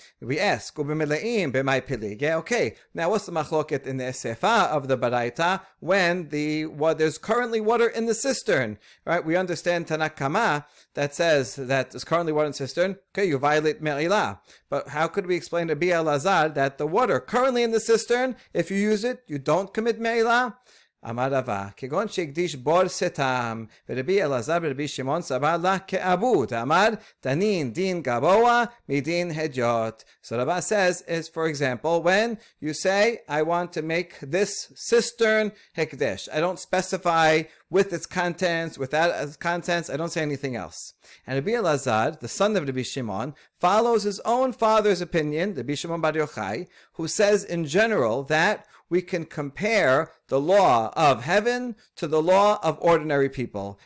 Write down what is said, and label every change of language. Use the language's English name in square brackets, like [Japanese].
[English] We ask, okay, now what's the machloket in the sefa of the baraita when there's currently water in the cistern, right? We understand Tanakh Kama that says that there's currently water in the cistern. Okay, you violate me'ilah. But how could we explain to Rabbi Elazar that the water currently in the cistern, if you use it, you don't commit me'ilah? [Hebrew] Amar Rava, כגון שהקדיש בור סתם, ורבי אלעזר ורבי שמעון סבר לה כעבוד. אמר, דנין דין גבוה מדין הדיוט. [English] So Rava says is, for example, when you say, I want to make this cistern hekdesh. I don't specify with its contents, without its contents, I don't say anything else. And Rabbi Elazar, the son of Rabbi Shimon, follows his own father's opinion, Rabbi Shimon Bar Yochai, who says in general that we can compare the law of heaven to the law of ordinary people.